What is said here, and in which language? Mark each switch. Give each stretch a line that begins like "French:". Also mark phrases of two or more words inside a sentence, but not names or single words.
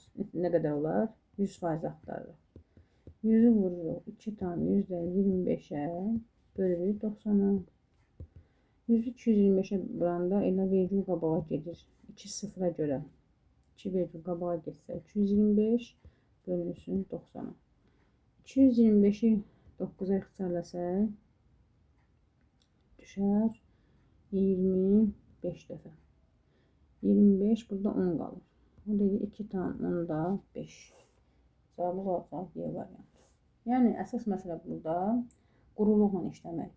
Azerbaijani: Nə qədər olar? 100% axtarırıq. 100-ü vururuq 2 tam %25-ə bölürük 90-a. 100-ü 225-ə vuranda elə vergül qabağa gedir. 2 sıfıra görə. 2 vergül qabağa getsə 225 bölünsün 90-a. 225-i 9-a ixtisarləsək düşər 25 dəfə. 25 burada 10 qalır. O deyir 2 tam 10-da 5. Cavabımız olacaq Y variantı. Yəni əsas məsələ burada quruluqla işləməkdir.